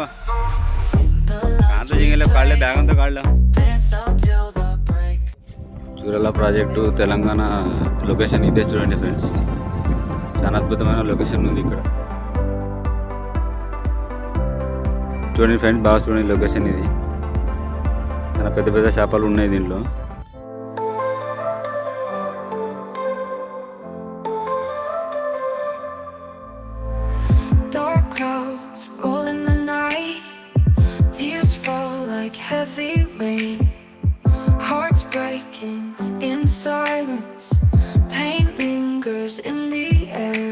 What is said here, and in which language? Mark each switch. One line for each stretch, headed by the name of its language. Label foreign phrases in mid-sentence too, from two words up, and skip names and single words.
Marathi: कांतो जिंगले काढले बॅग काढलं.
Telugu: జూరాల ప్రాజెక్టు తెలంగాణ లొకేషన్ ఇదే చూడండి ఫ్రెండ్స్. చాలా అద్భుతమైన లొకేషన్ ఉంది ఇక్కడ. చూడండి ఫ్రెండ్స్, బాగా చూడండి లొకేషన్ ఇది. చాలా పెద్ద పెద్ద చేపలు ఉన్నాయి దీంట్లో.
English: Clouds roll in the night, tears fall like heavy rain. Hearts breaking in silence, pain lingers in the air.